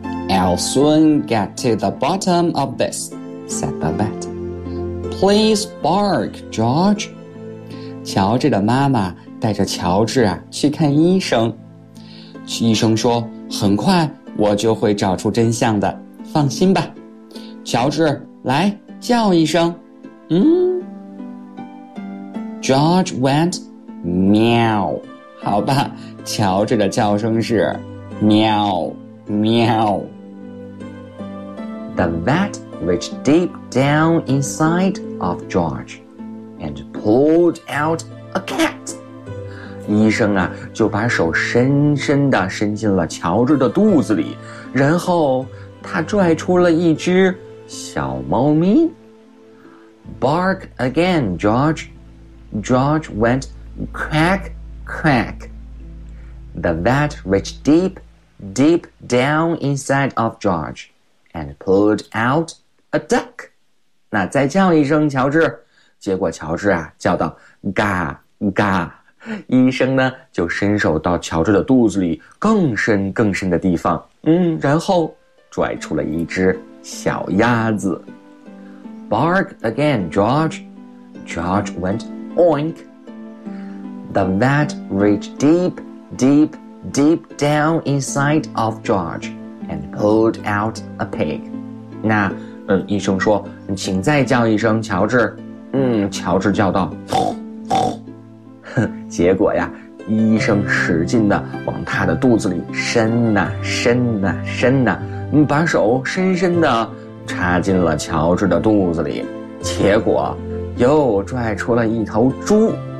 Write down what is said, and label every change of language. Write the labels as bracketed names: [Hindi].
[English] I'll soon get to the bottom of this, said the vet. Please bark, George. [Chinese] 乔治的妈妈带着乔治啊去看医生。医生说，很快我就会找出真相的，放心吧。乔治，来叫一声。 [English] George went meow. [Chinese] 好吧，乔治的叫声是喵喵。 [English] The vet reached deep down inside of George and pulled out a cat. [Chinese] 医生啊，就把手深深地伸进了乔治的肚子里，然后他拽出了一只小猫咪。 [English] Bark again, George. George went quack, quack. The vet reached deep, deep down inside of George and pulled out a duck. [Chinese] 那再叫一声，乔治。结果乔治啊叫到嘎嘎。医生呢就伸手到乔治的肚子里更深更深的地方，然后拽出了一只小鸭子。 [English] Bark again, George. George went oink. The vet reached deep, deep, deep down inside of George and pulled out a pig. [Chinese] 那，医生说，请再叫一声，乔治。乔治叫道，结果呀，医生使劲地往他的肚子里伸呐，伸呐，伸呐，把手深深地插进了乔治的肚子里，结果又拽出了一头猪。